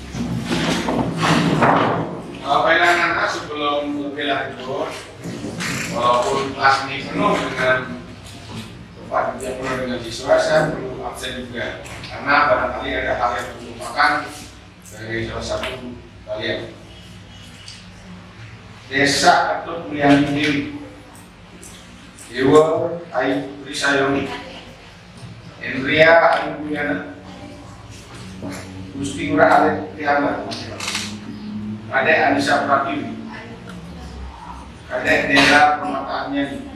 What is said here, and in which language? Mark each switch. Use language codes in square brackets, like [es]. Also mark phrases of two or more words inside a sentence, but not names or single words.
[id] Baiklah anak-anak, sebelum lebih lanjut, walaupun kelas ini penuh dengan tempat yang penuh dengan siswa, saya perlu absen juga karena barangkali ada hal yang terlupakan dari salah satu kalian. Desa Ketut Mulyani Dewi, Dewa Ayu Prisayoni, Endria Ayu Mulyana, Gusti Ngurah Alek Prihamba, Kadek Anissa Pratiwi, Kadek Dera Permata Anyani,